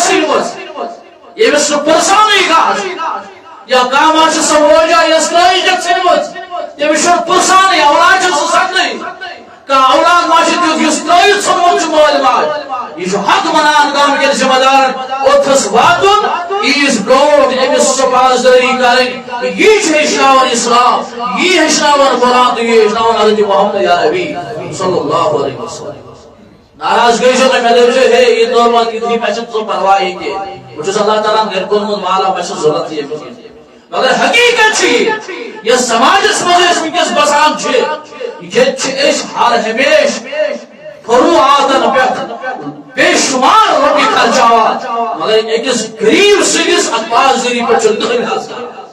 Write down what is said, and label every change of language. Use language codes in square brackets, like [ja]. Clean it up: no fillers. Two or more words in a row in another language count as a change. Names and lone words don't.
[ks] ژھٕنمٕژ ییٚمِس نہٕ پرژھانٕے کانٛہہ یا کانٛہہ ما چھِ سۄ موجا یۄس ترٛٲیِتھ چھکھ ژھٕنمٕژ تٔمِس چھُنہٕ پرژھانٕے اولاد چھُ سُہ سکنٕے کانٛہہ اولاد ما چھُ تیُتھ یُس ترٛٲیِتھ ژھُنمُت چھُ مٲلۍ ماجہِ یہِ چھُ حق منان گامٕکٮ۪ن ذمہٕ دارن اوٚتھس واتُن عیٖذ برونٛٹھ أمِس سۄ پاسدٲری کرٕنۍ یی چھُ ہیٚچھناوان اسلام یی ہیٚچھناوان قرآن تہٕ یی ہیٚچھناوان حضرت محمد یا نبی [ar] صلی اللہ علیہ وسلم [ks] ناراض گٔژھِو نہٕ مےٚ دٔپزیٚو ہے یہِ دور وات یِتھُے مےٚ چھُنہٕ سُہ پرواہٕے کینٛہہ بہٕ چھُس اللہ تعالیٰ ہن گرِ کوٚرمُت مالا مےٚ چھُنہٕ ضروٗرت ییٚمِس مگر حقیٖقت چھِ یہِ یۄس سماجس منٛز أسۍ وٕنکیٚس بسان چھِ ییٚتہِ چھِ أسۍ ہر ہمیشہٕ فروعاتن پٮ۪ٹھ بے شُمار رۄپیہِ خرچاوان مگر أکِس غریٖب سٕنٛدِس اتھ پاسدٲری پٮ۪ٹھ چھُنہٕ کٕہٕنۍ حظ کران